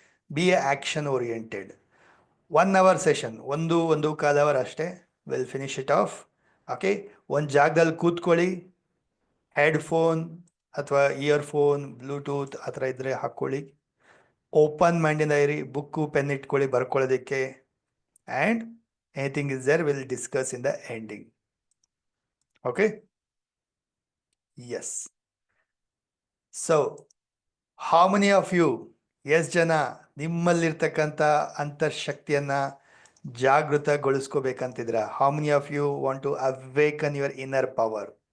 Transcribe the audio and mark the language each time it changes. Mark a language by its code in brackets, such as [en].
[en] Be a action oriented. 1 hour session, [kn] ಒಂದು ಕಾಲ್ hour ಅಷ್ಟೇ. [en] Will finish it off. [kn] Okay, ಒಂದು ಜಾಗದಲ್ಲಿ ಕೂತ್ಕೊಳ್ಳಿ, ಹೆಡ್ಫೋನ್ ಅಥವಾ ಇಯರ್ಫೋನ್, ಬ್ಲೂಟೂತ್ ಆ ಥರ ಇದ್ದರೆ ಹಾಕ್ಕೊಳ್ಳಿ. ಓಪನ್ ಮೈಂಡಿಂದ ಇರಿ, ಬುಕ್ಕು ಪೆನ್ ಇಟ್ಕೊಳ್ಳಿ ಬರ್ಕೊಳ್ಳೋದಕ್ಕೆ. [en] And anything is there, we'll discuss in the ending. Okay, yes. So how many of you, [kn] ಎಷ್ಟು ಜನ ನಿಮ್ಮಲ್ಲಿರ್ತಕ್ಕಂಥ ಅಂತರ್ಶಕ್ತಿಯನ್ನ ಜಾಗೃತಗೊಳಿಸ್ಕೋಬೇಕಂತಿದ್ರ? [en] how many of you want to awaken your inner power?